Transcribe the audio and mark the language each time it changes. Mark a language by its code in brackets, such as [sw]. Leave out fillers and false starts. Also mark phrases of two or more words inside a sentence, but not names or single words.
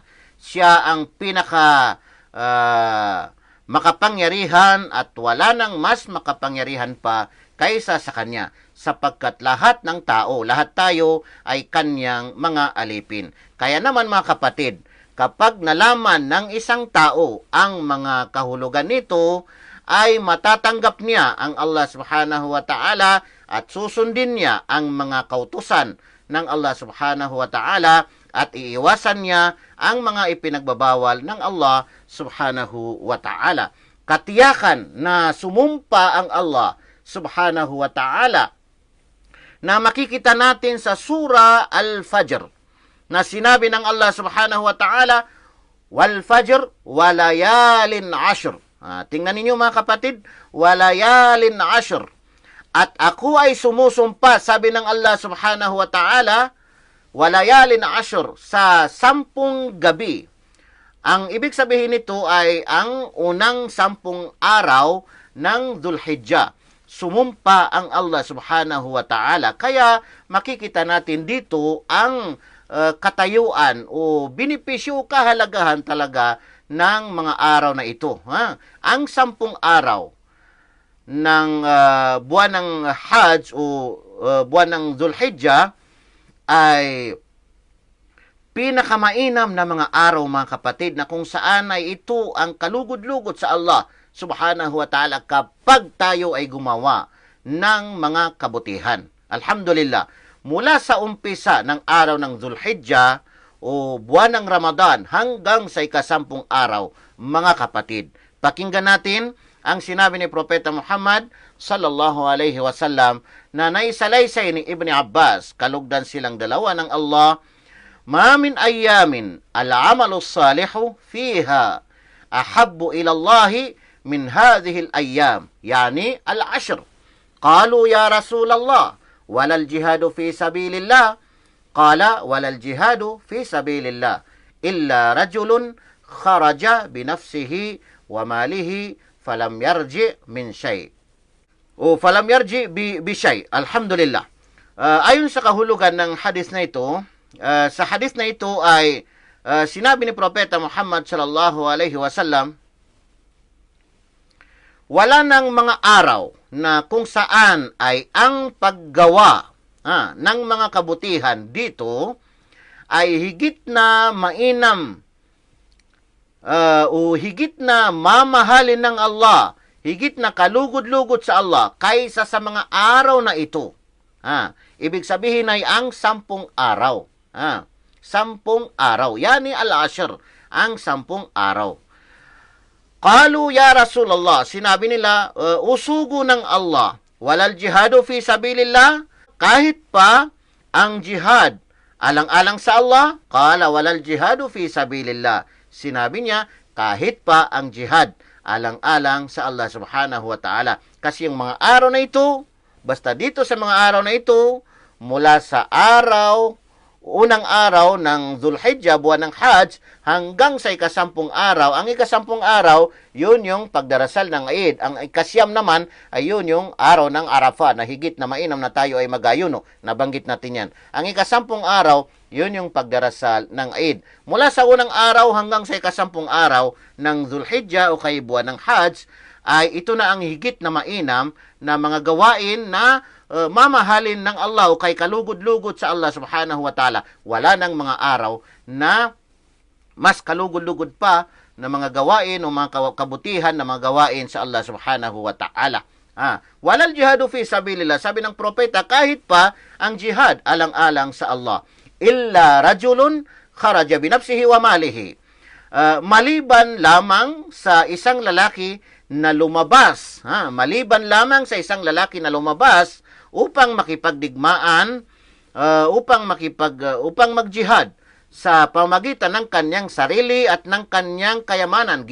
[tl] Siya ang makapangyarihan at wala nang mas makapangyarihan pa kaysa sa Kanya, sapagkat lahat ng tao, lahat tayo ay Kanyang mga alipin. Kaya naman mga kapatid, kapag nalaman ng isang tao ang mga kahulugan nito, ay matatanggap niya ang Allah [ar] سبحانه وتعالى [tl] at susundin niya ang mga kautusan ng Allah [ar] سبحانه وتعالى [tl] at iiwasan niya ang mga ipinagbabawal ng Allah [ar] سبحانه وتعالى. [tl] Katiyakan na sumumpa ang Allah [ar] سبحانه وتعالى [tl] na makikita natin sa Surah Al-Fajr na sinabi ng Allah [ar] سبحانه وتعالى, والفجر وليال عشر. [tl] Tingnan ninyo mga kapatid, [ar] وليال عشر. [tl] At ako ay sumusumpa, sabi ng Allah [ar] سبحانه وتعالى, وليال عشر, [tl] sa 10 gabi. Ang ibig sabihin nito ay ang unang 10 araw ng Dhul-Hijjah. Sumumpa ang Allah [ar] سبحانه وتعالى. [tl] Kaya makikita natin dito ang katayuan o binipisyo, kahalagahan talaga ng mga araw na ito. Ang 10 araw ng buwan ng Hajj o buwan ng Dhul-Hijjah ay pinakamainam na mga araw, mga kapatid, na kung saan ay ito ang kalugod-lugod sa Allah [ar] سبحانه وتعالى [tl] kapag tayo ay gumawa ng mga kabutihan. Alhamdulillah, mula sa umpisa ng araw ng Dhul-Hijjah o buwan ng Ramadan hanggang sa ika-10 araw, mga kapatid, pakinggan natin ang sinabi ni Propeta Muhammad [ar] صلى الله عليه وسلم [tl] na naisalaysay ni Ibn Abbas, kalugdan silang dalawa ng Allah, [ar] ما من أيام العمل الصالح فيها أحب إلى الله من هذه الأيام يعني العشر. قالوا يا رسول الله ولا الجهاد في سبيل الله. قال ولا الجهاد في سبيل الله إلا رجل خرج بنفسه وماله فلم يرجع من شيء. أو فلم يرجع بشيء الحمد لله. [tl] Ayon sa kahulugan ng hadis na ito, sa hadis na ito ay sinabi ni Propeta Muhammad [ar] صلى الله عليه وسلم, [tl] wala ng mga araw na kung saan ay ang paggawa ng mga kabutihan dito ay higit na mainam o higit na mamahalin ng Allah, higit na kalugod-lugod sa Allah kaysa sa mga araw na ito. Ibig sabihin ay ang 10 araw. 10 araw. [ar] يعني العشر, [tl] ang 10 araw. [ar] قالوا يا رسول الله, [tl] sinabi nila, usugo ng Allah, [ar] ولا الجهاد في سبيل الله, [tl] kahit pa ang jihad alang-alang sa Allah. [ar] قال ولا الجهاد في سبيل الله, [tl] sinabi niya, kahit pa ang jihad alang-alang sa Allah [ar] سبحانه وتعالى. [tl] Kasi yung mga araw na ito, basta dito sa mga araw na ito, mula sa unang araw ng Dhul-Hijjah, buwan ng Hajj, hanggang sa ika-10 araw. Ang ika-10 araw, yun yung pagdarasal ng Eid. Ang ika-9 naman, ay yun yung araw ng Arafah, na higit na mainam na tayo ay magayuno. Nabanggit natin yan. Ang ika-10 araw, yun yung pagdarasal ng Eid. Mula sa unang araw hanggang sa ika-10 araw ng Dhul-Hijjah o kay buwan ng Hajj, ay ito na ang higit na mainam na mga gawain na mamahalin ng Allah o kay kalugod-lugod sa Allah [ar] سبحانه وتعالى. [tl] Wala ng mga araw na mas kalugod-lugod pa na mga gawain o mga kabutihan na mga gawain sa Allah [ar] سبحانه وتعالى. ولا الجهاد في سبيل الله, [tl] sabi ng propeta, kahit pa ang jihad alang-alang sa Allah. [ar] إلا رجل خرج بنفسه وماله. [tl] Maliban lamang sa isang lalaki na lumabas, maliban lamang sa isang lalaki na lumabas upang makipagdigmaan, upang magjihad sa pamagitan ng kanyang sarili at ng kanyang kayamanan.